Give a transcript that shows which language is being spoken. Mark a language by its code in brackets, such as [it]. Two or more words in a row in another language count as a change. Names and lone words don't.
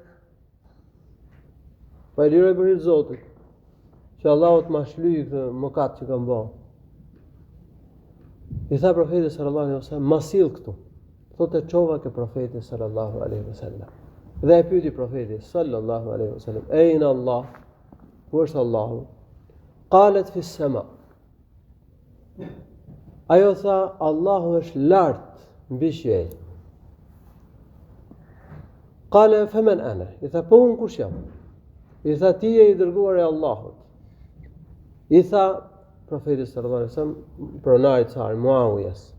[sq] Pa i liroj për hirë Zotit, që Allahut ma shlyj këtë mëkat që kam bërë. I tha profeti [ar] صلى الله عليه وسلم, [sq] ma sill këtu. Thotë çova ke profeti [ar] صلى الله عليه وسلم. [sq] Dhe e pyeti profeti [ar] صلى الله عليه وسلم, "أين الله?" [sq] Ku është Allahu? [ar] قالت في السماء. [sq] Ajo tha, Allahu është lart mbi qiell. [ar] قال فمن أنا? [sq] I tha, po unë kush jam? I tha, ti je i dërguar e Allahut. I tha profeti [ar] صلى الله عليه وسلم [sq] pronarit sar Muawijes.